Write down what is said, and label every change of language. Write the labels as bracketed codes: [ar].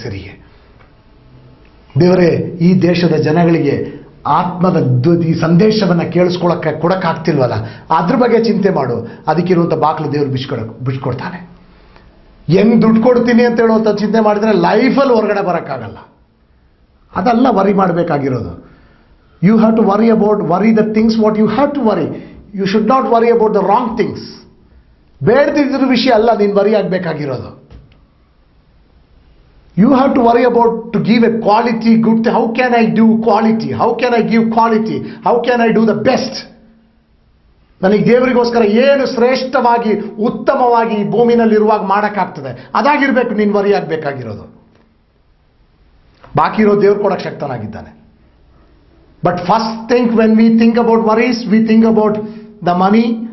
[kn] ಸರಿಗೆ ದೇವರೇ, ಈ ದೇಶದ ಜನಗಳಿಗೆ ಆತ್ಮದ ಈ ಸಂದೇಶವನ್ನು ಕೊಡೋಕ್ಕಾಗ್ತಿಲ್ವಲ್ಲ, ಅದ್ರ ಬಗ್ಗೆ ಚಿಂತೆ ಮಾಡು. ಅದಕ್ಕಿರುವಂಥ ಬಾಕ್ಲು ದೇವರು ಬಿಚ್ಕೊಡ್ತಾನೆ. ಹೆಂಗೆ ದುಡ್ಡು ಕೊಡ್ತೀನಿ ಅಂತ ಹೇಳುವಂಥ ಚಿಂತೆ ಮಾಡಿದ್ರೆ ಲೈಫಲ್ಲಿ ಹೊರಗಡೆ ಬರೋಕ್ಕಾಗಲ್ಲ. ಅದಲ್ಲ ವರಿ ಮಾಡಬೇಕಾಗಿರೋದು. [en] You have to worry the things what you have to worry. You should not worry about the wrong things. [kn] ಬೇಡದಿದ್ರ ವಿಷಯ ಅಲ್ಲ ನೀನು worry ಆಗಬೇಕಾಗಿರೋದು. [en] You have to worry about to give a quality good thing. How can I do quality? How can I give quality? How can I do the best? [kn] ನನಗೆ ದೇವರಿಗೋಸ್ಕರ ಏನು ಶ್ರೇಷ್ಠವಾಗಿ ಉತ್ತಮವಾಗಿ ಈ ಭೂಮಿನಲ್ಲಿರುವಾಗ ಮಾಡೋಕ್ಕಾಗ್ತದೆ, ಅದಾಗಿರ್ಬೇಕು ನೀನು worry ಆಗಬೇಕಾಗಿರೋದು. ಬಾಕಿ ಇರೋ ದೇವ್ರು ಕೊಡಕ್ಕೆ ಶಕ್ತನಾಗಿದ್ದಾನೆ. [en] But first think when we think about worries, we think about the money.